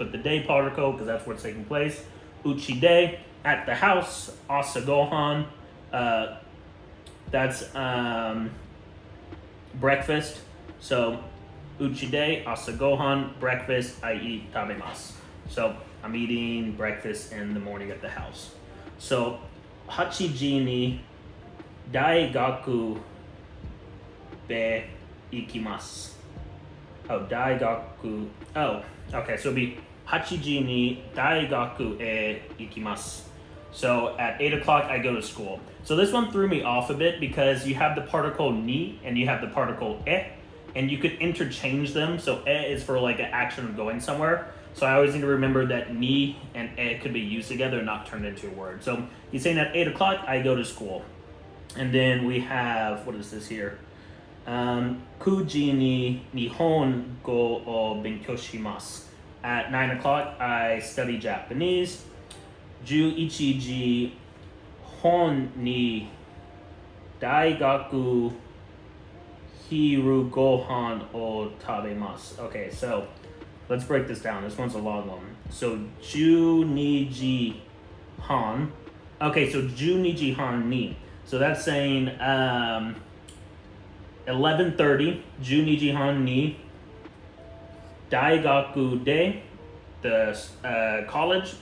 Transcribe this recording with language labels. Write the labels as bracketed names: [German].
[English] You put the day particle because that's where it's taking place. Uchi de, at the house. Asagohan, that's breakfast. So [Japanese] uchi de asagohan, [English] breakfast, I eat tabemasu. So I'm eating breakfast in the morning at the house. [Japanese] So 8時に大学へ行きます. [English] Oh, 大学.Oh, okay. So it'll be [Japanese] 8時に大学へ行きます. [English] So at 8 o'clock, I go to school. So this one threw me off a bit because you have the particle ni and you have the particle e, and you could interchange them. So e is for like an action of going somewhere. So I always need to remember that ni and e could be used together and not turned into a word. So he's saying at 8 o'clock, I go to school. And then we have, what is this here? [Japanese] 9時に日本語を勉強します. [English] At 9 o'clock, I study Japanese. [Japanese] 11時半に大学昼ご飯を食べます. [English] Okay, so let's break this down. This one's a long one. So 12時半. Okay, so 12時半に.So that's saying 11:30, [Japanese] 12時半に大学で [English] the college.